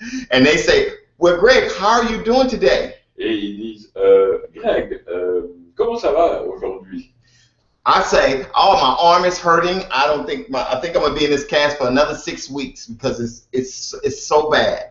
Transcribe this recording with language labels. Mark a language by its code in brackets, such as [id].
[en] And they say, "Well, Greg, how are you doing today?" [fr] Et ils disent, Greg, comment ça va aujourd'hui? [en] I say, "Oh, my arm is hurting. I think I'm gonna be in this cast for another 6 weeks because it's so bad."